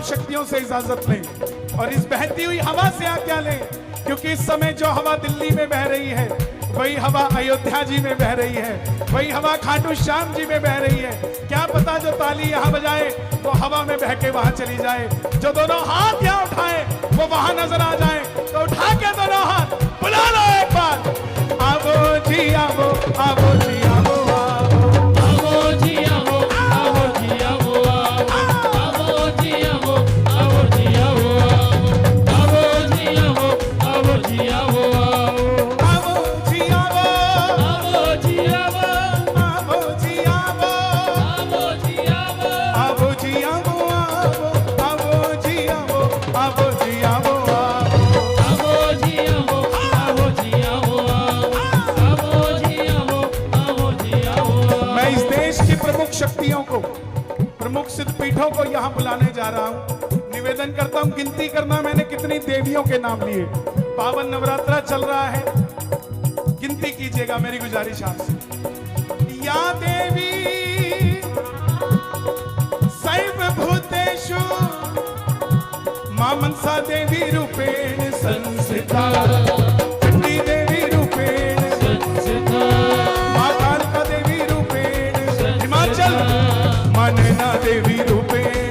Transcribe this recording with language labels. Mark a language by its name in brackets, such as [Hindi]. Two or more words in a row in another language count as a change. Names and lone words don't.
[Hindi] शक्तियों से इजाजत लें और इस बहती हुई हवा से आज्ञा लें, क्योंकि इस समय जो हवा दिल्ली में बह रही है वही हवा अयोध्या जी में बह रही है, वही हवा खाटू श्याम जी में बह रही है। क्या पता जो ताली यहाँ बजाए वो हवा में बह के वहां चली जाए। जो दोनों हाथ यहाँ उठाए वो वहां नजर आ जाए, तो उठा के दोनों हाथ बुला लो एक बार। आवो जी आवो, आवो जी आवो, आवो जी आवो, आवो जी आवो, आवो जी आवो, आवो जी आवो, आवो जी आवो, आवो जी आवो, आवो जी आवो, आवो जी आवो, आवो जी आवो, आवो जी आवो, आवो जी आवो, आवो जी आवो, आवो जी आवो, आवो जी आवो, आवो जी आवो, आवो जी आवो, आवो जी आवो। मैं इस देश की प्रमुख शक्तियों को, प्रमुख सिद्ध पीठों को यहाँ बुलाने जा रहा हूँ। निवेदन करता हूँ, गिनती करना मैंने कितनी देवियों के नाम लिए। पावन नवरात्रा चल रहा है, गिनती कीजिएगा, मेरी गुजारिश आपसे। [Sanskrit] या देवी सर्व भूतेषु मां मनसा देवी रूपेण संस्थिता, चंडी देवी रूपेण, संस्था मां कालिका देवी रूपेण, हिमाचल मां नैना देवी रूपेण,